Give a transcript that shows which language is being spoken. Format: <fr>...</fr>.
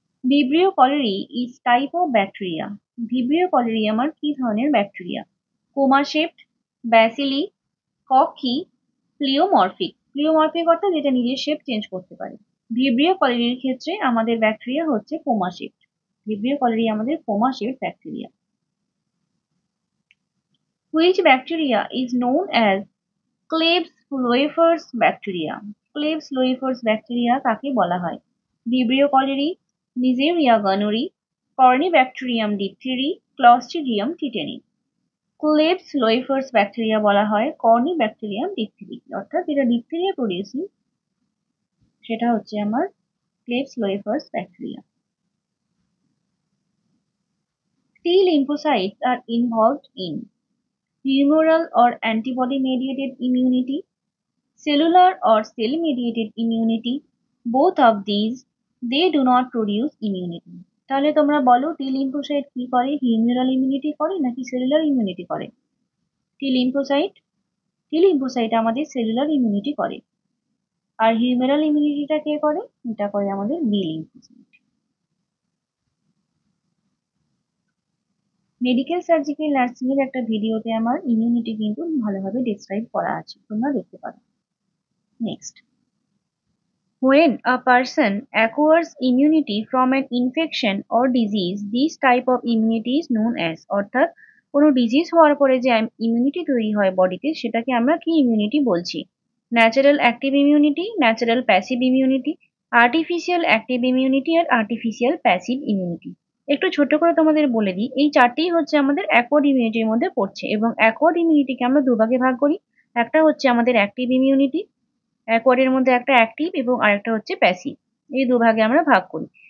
<en>Vibrio cholerae is type of bacteria.</en> <bn>Vibrio colliery আমার কি ধরনের ব্যাকটেরিয়া? কোমাশেপ্ট, ব্যাসিলি, ককি, প্লিওমরফিক। প্লিওমরফিক অর্থাৎ যেটা নিজের শেপ চেঞ্জ করতে পারে। ভিব্রিও কলেরির ক্ষেত্রে আমাদের ব্যাকটেরিয়া হচ্ছে কোমাশেপ্ট। ভিব্রিও কলেরি আমাদের কোমাশেপ্ট bacteria.</bn> <en>Which bacteria is known as Klebsiella bacteria?</en> <bn>Klebsiella bacteria কাকে বলা হয়? Vibrio cholerae, Neisseria gonorrhoeae, Corynebacterium diphtheria, Clostridium tetani। Klebsiella bacteria বলা হয় Corynebacterium diphtheria, অর্থাৎ যেটা ডিপথেরিয়া প্রডিউসিং সেটা হচ্ছে আমার Klebsiella bacteria.</bn> <en>T lymphocytes are involved in humoral or antibody-mediated immunity, cellular or cell-mediated immunity, both of these, they do not produce immunity।</en> <bn>তাহলে তোমরা বলো টি লিম্ফোসাইট কি করে? হিউমেরাল ইমিউনিটি করে নাকি সেলুলার ইমিউনিটি করে? টি লিম্ফোসাইট আমাদের সেলুলার ইমিউনিটি করে। আর হিউমেরাল ইমিউনিটিটা কে করে? এটা করে আমাদের B lymphocyte. Medical surgical nursing এর একটা ভিডিওতে আমার ইমিউনিটি কিন্তু ভালোভাবে ডেসক্রাইব করা আছে, তোমরা দেখতে পারো।</bn> <en>next, when a person acquires immunity from an infection or disease, this type of immunity is known as,</en> <bn>অর্থাৎ কোনো ডিজিজ হওয়ার পরে যে ইমিউনিটি তৈরি হয় বডিতে সেটাকে আমরা কি ইমিউনিটি বলছি? Natural active immunity, natural passive immunity, artificial active immunity আর আর্টিফিশিয়াল প্যাসিভ ইমিউনিটি। একটু ছোট করে তোমাদের বলে দিই, এই চারটেই হচ্ছে আমাদের অ্যাকোয়ার্ড ইমিউনিটির মধ্যে পড়ছে এবং অ্যাকোয়ার্ড ইমিউনিটিকে আমরা দুভাগে ভাগ করি। একটা হচ্ছে আমাদের অ্যাক্টিভ ইমিউনিটি, অ্যাকোয়ার্ডের মধ্যে একটা অ্যাক্টিভ এবং আরেকটা হচ্ছে প্যাসিভ, এই দুভাগে আমরা ভাগ করি।</bn>